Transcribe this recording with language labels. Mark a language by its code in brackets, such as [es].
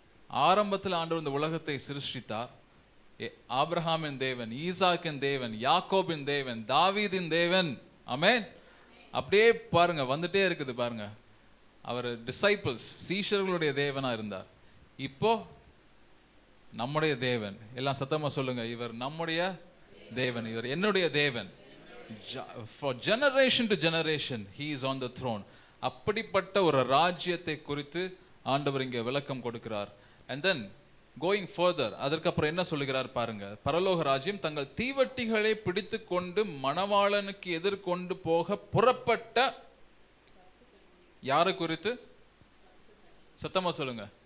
[ta] ஆரம்பத்தில் ஆண்டவர் இந்த உலகத்தை சிருஷ்டித்தார். ஆபிரகாமின் தேவன், ஈசாக்கின் தேவன், யாக்கோபின் தேவன், தாவீதின் தேவன். ஆமென். அப்படியே பாருங்க, வந்துட்டே இருக்குது பாருங்க. அவர் டிசைபிள்ஸ், சீஷர்களுடைய தேவனா இருந்தார். இப்போ நம்முடைய தேவன். எல்லாம் சத்தமா சொல்லுங்க, இவர் நம்முடைய தேவன், இவர் என்னுடைய தேவன். [en] For generation to generation he is on the throne. [ta] அப்படிப்பட்ட ஒரு ராஜ்யத்தை குறித்து ஆண்டவர் இங்கே விளக்கம் கொடுக்கிறார். [en] And then going further, [ta] அதற்கு அப்புறம் என்ன சொல்லுகிறார் பாருங்க. பரலோக ராஜ்யம் தங்கள் தீவட்டிகளை பிடித்து கொண்டு மணவாளனுக்கு எதிர்கொண்டு போக புறப்பட்ட யாரை குறித்து? சத்தமா சொல்லுங்க.